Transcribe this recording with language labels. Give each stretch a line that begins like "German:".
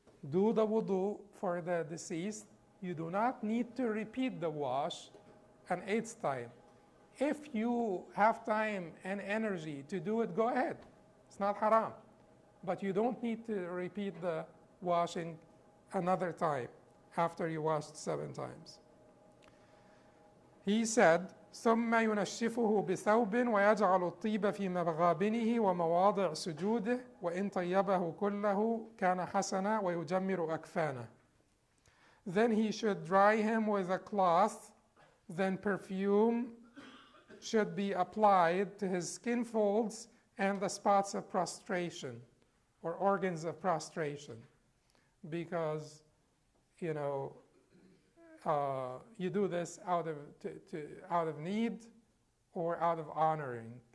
English: Do the wudu for the deceased. You do not need to repeat the wash an 8th time. If you have time and energy to do it, go ahead. It's not haram. But you don't need to repeat the washing another time after you washed 7 times. He said,
Arabic: ثم ينشفه بثوب ويجعل الطيب في مغابنه ومواضع سجوده وإن طيبه كله كان حسنا ويجمر أكفانه.
English: Then he should dry him with a cloth, then perfume should be applied to his skin folds and the spots of prostration or organs of prostration, because, you know, you do this out of need or out of honoring.